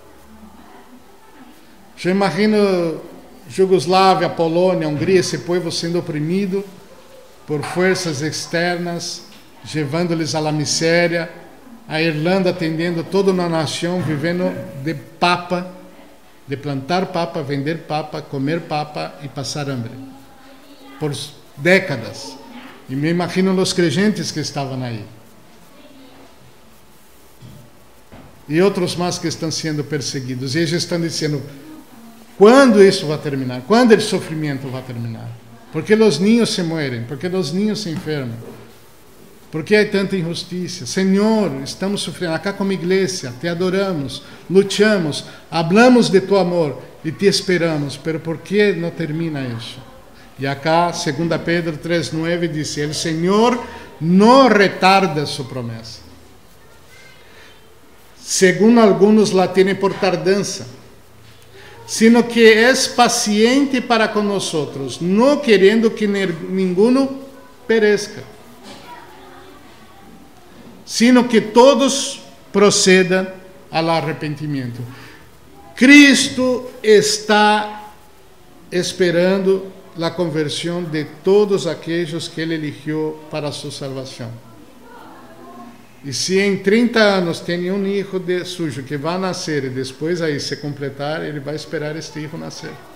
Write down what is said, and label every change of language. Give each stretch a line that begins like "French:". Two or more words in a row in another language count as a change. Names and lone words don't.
Portuguese: Eu imagino Jugoslávia, Polônia, Hungria, esse povo sendo oprimido por forças externas, levando-lhes à miséria, a Irlanda atendendo toda uma nação, vivendo de papa, de plantar papa, vender papa, comer papa e passar hambre, por décadas. E me imagino os crentes que estavam aí. E outros mais que estão sendo perseguidos. E eles estão dizendo, quando isso vai terminar? Quando o sofrimento vai terminar? Por que os
Spanish: niños se mueren?
Portuguese: Por que os niños se enfermam? Por que há tanta injustiça? Senhor, estamos sofrendo. Acá como igreja, te adoramos, lutamos,
Spanish: hablamos de tu amor
Portuguese: e te esperamos. Pero por que não termina isso? E acá, 2 Pedro 3:9 diz, o Senhor não retarda sua promessa. Segundo alguns
Spanish: la tiene por
Portuguese: tardança,
Spanish: sino que
Portuguese: é paciente para com nós, não querendo que
Spanish: ninguno perezca, sino que todos
Portuguese: procedam ao arrependimento. Cristo está esperando a conversão de todos aqueles que Ele eligiu para a sua salvação. E se em 30 anos tem um hijo sujo que vai nascer e depois aí se completar, Ele vai esperar este hijo nascer.